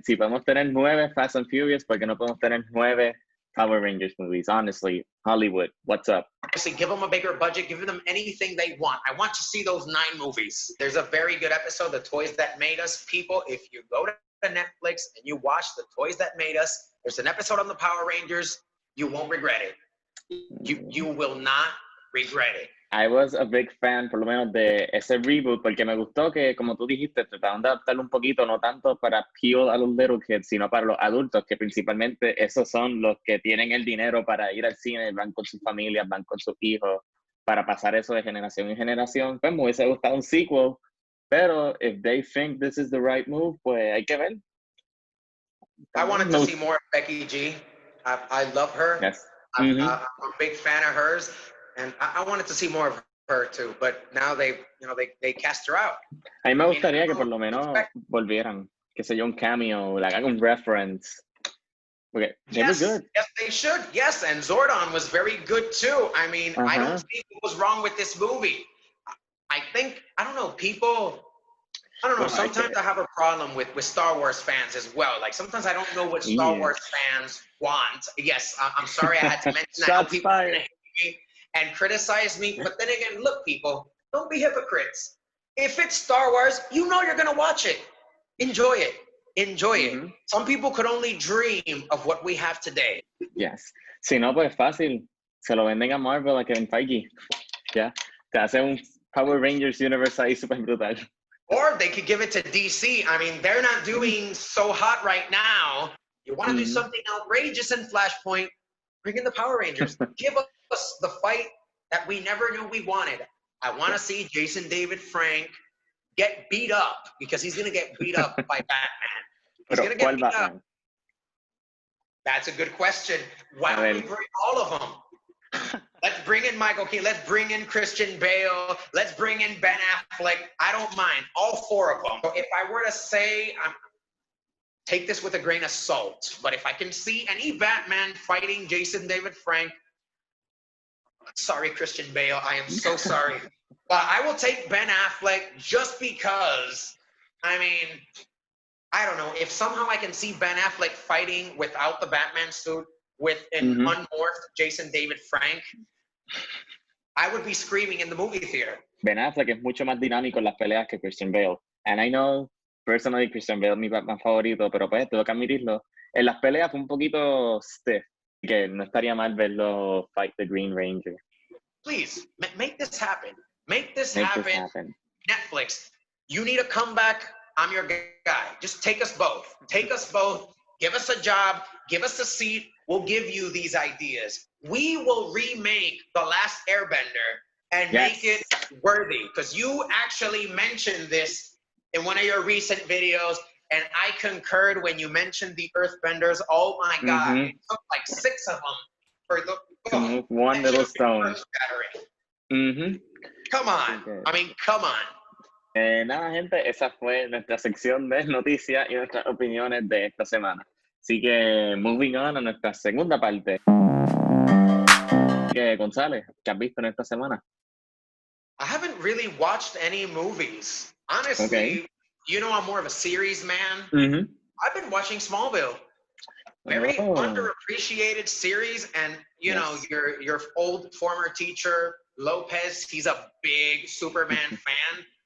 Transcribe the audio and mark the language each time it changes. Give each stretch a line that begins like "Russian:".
Spanish: Si podemos tener 9 Fast and Furious, ¿por qué no podemos tener 9 Power Rangers movies?
English: Honestly, Hollywood, what's up? Honestly, give them a bigger budget, give them anything they want. I want to see those 9 movies. There's a very good episode, The Toys That Made Us. People, if you go to Netflix and you watch The Toys That Made Us, there's an episode on the Power Rangers, you won't regret it. You will not regret it. I was a big fan,
Spanish: por lo menos, de ese reboot, porque me gustó que, como tú dijiste, trataron de adaptarlo un poquito, no tanto para appeal a los
English: little kids,
Spanish: sino para los adultos, que principalmente esos son los que tienen el dinero para ir al cine, van con sus familias, van con sus hijos, para pasar eso de generación en generación. Pues me hubiese gustado un sequel, pero
English: if they think this is the right move,
Spanish: pues hay que ver.
English: I wanted to see more of Becky G. I love her. Yes. I'm a big fan of hers. And I wanted to see more of her too, but now they cast her out.
Spanish: A mí me gustaría que por lo menos volvieran, que sé yo, un cameo, like un reference.
English: Okay, they were good. Yes, they should. Yes, and Zordon was very good too. I mean, I don't see what was wrong with this movie. I don't know, sometimes I have a problem with Star Wars fans as well. Like, sometimes I don't know what Star Wars fans want. Yes, I'm sorry I had to mention that. Shots fired. And criticize me, but then again, look, people, don't be hypocrites. If it's Star Wars, you know you're gonna watch it. Enjoy it. Enjoy it. Some people could only dream of what we have today.
Spanish: Yes. Si no, pues fácil. Se lo venden a Marvel, a Kevin Feige. Ya. Te hace un Power Rangers universe ahí super brutal.
English: Or they could give it to DC. I mean, they're not doing so hot right now. You want to do something outrageous in Flashpoint, bring in the Power Rangers. Give us the fight that we never knew we wanted. I want to see Jason David Frank get beat up, because he's going to get beat up by Batman. He's going to get beat up. That's a good question. Why don't we bring all of them? Let's bring in Michael Keaton. Let's bring in Christian Bale. Let's bring in Ben Affleck. I don't mind. All 4 of them. So if I were to say, take this with a grain of salt, but if I can see any Batman fighting Jason David Frank, sorry, Christian Bale, I am so sorry. But I will take Ben Affleck just because, I mean, I don't know, if somehow I can see Ben Affleck fighting without the Batman suit with an unmorphed Jason David Frank, I would be screaming in the movie theater.
Spanish: Ben Affleck es mucho más dinámico en las peleas que Christian Bale.
English: And I know, personally,
Spanish: Christian Bale es mi Batman favorito, pero pues tengo que admitirlo. En las peleas fue un poquito stiff, que no estaría mal verlo
English: fight the Green Ranger. Please, make this happen. Make this happen. Netflix, you need a comeback. I'm your guy. Just take us both. Take us both. Give us a job. Give us a seat. We'll give you these ideas. We will remake The Last Airbender and make it worthy. Because you actually mentioned this in one of your recent videos, and I concurred when you mentioned the Earthbenders. Oh my God. It took like 6 of them for the one little stone. Come on. Okay. I mean, come on.
Spanish: Nada, gente, esa fue nuestra sección de noticias y nuestras opiniones de esta semana. Así que,
English: moving on
Spanish: a nuestra segunda parte. González, ¿qué has visto en esta semana?
English: I haven't really watched any movies. Honestly, you know, I'm more of a series man. I've been watching Smallville. Very underappreciated series, and you know, your old former teacher Lopez, he's a big Superman fan.